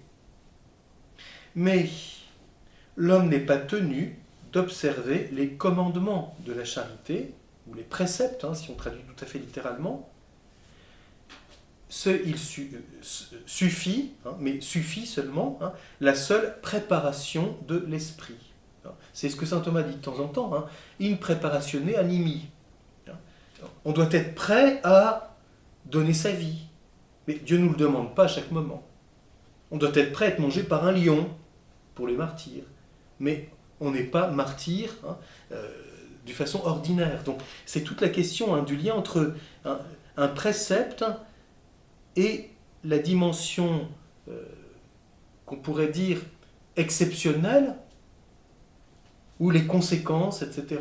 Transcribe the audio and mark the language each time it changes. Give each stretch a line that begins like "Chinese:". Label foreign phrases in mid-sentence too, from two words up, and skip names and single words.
French: Mais l'homme n'est pas tenu d'observer les commandements de la charité, ou les préceptes, si on traduit tout à fait littéralement. Suffit, mais suffit seulement, la seule préparation de l'esprit. C'est ce que saint Thomas dit de temps en temps,
Latin: in preparatione animi.
French: On doit être prêt à donner sa vie. Mais Dieu ne nous le demande pas à chaque moment. On doit être prêt à être mangé par un lion pour les martyrs. Mais on n'est pas martyr de façon ordinaire. Donc c'est toute la question du lien entre un précepte et la dimension qu'on pourrait dire exceptionnelle, ou les conséquences, etc.